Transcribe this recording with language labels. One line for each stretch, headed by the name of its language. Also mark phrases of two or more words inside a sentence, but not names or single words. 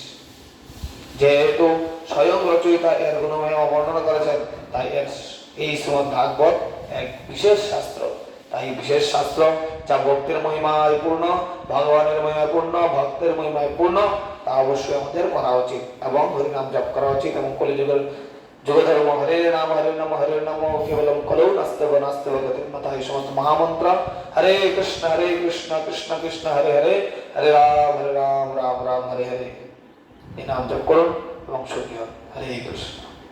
Bangla: যেহেতু স্বয়ং রচয়িতা এর গুণময় বর্ণনা করেছেন, তাই এই শ্রীমদ্ ভাগবত এক বিশেষ শাস্ত্র। তাই বিশেষ শাস্ত্র যা ভক্তির মহিমায় পূর্ণ, ভগবানের মহিমায় পূর্ণ, ভক্তের মহিমায় পূর্ণ, তা অবশ্যই আমাদের পড়া উচিত এবং হরিনাম জপ করা উচিত। এবং কলিযুগের যুগধর্ম
Sanskrit: হরে নাম হরে নাম হরে নাম কেবলম কলৌ নাস্তেব নাস্তেব গতির্মতা,
Bangla: এই সমস্ত মহামন্ত্র
Sanskrit: হরে কৃষ্ণ কৃষ্ণ কৃষ্ণ হরে হরে, হরে রাম রাম রাম হরে হরে,
Bangla: এই নাম জপ করুন এবং সুখী হন।
Sanskrit: হরে কৃষ্ণ।